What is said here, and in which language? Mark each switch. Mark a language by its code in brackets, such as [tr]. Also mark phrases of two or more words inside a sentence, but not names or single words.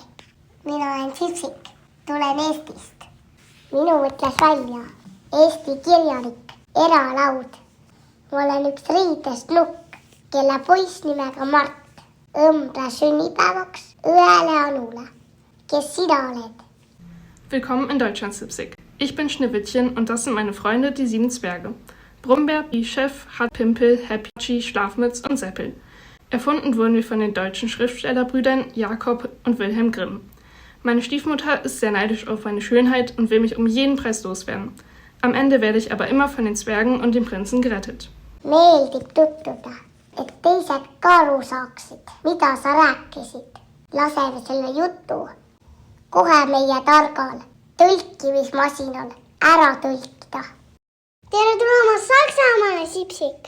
[et] Mina olen Sipsik. Tulen Eestist. Minu mõtles välja Eesti kirjanik Eno Raud. Ma olen üks riidest nukk, kelle poiss nimega Mart õmbles sünnipäevaks õele Anule, kes sina oled. [de] Willkommen in Deutschland, Sipsik. Ich bin Schneewittchen und das sind meine Freunde, die 7 Zwerge. Brummbär, Chef, hat Pimpel, Happy, Schlafmütz und Seppel. Erfunden wurden wir von den deutschen Schriftstellerbrüdern Jakob und Wilhelm Grimm. Meine Stiefmutter ist sehr neidisch auf meine Schönheit und will mich um jeden Preis loswerden. Am Ende werde ich aber immer von den Zwergen und dem Prinzen gerettet. [et] Meeldib tuttuda, et teised ka aru saaksid, mida sa rääkisid. Laseme selle jutu kohe meie targal tõlkimismasinal ära tõlkida. Tere tulemast Saksamaale, Sipsik!